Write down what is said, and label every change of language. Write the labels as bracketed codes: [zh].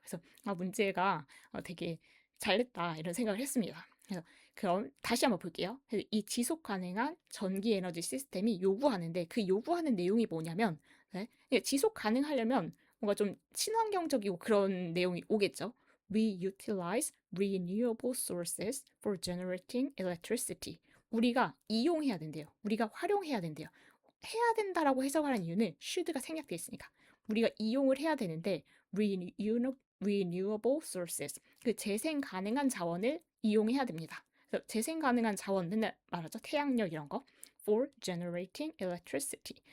[ko] 그래서 문제가 되게 잘했다 이런 생각을 했습니다. 그래서 그럼 다시 한번 볼게요. 그래서 이 지속 가능한 전기 에너지 시스템이 요구하는데 그 요구하는 내용이 뭐냐면 네? 지속 가능하려면 뭔가 좀 친환경적이고 그런 내용이 오겠죠. [en] We utilize renewable sources for generating electricity. [ko] 우리가 이용해야 된대요. 우리가 활용해야 된대요. 해야 된다라고 해석하는 이유는 should가 생략돼 있으니까 우리가 이용을 해야 되는데 [en] renewable sources [ko] 그 재생 가능한 자원을 이용해야 됩니다. 그래서 재생 가능한 자원 맨날 말하죠. 태양력 이런 거 [en] for generating electricity.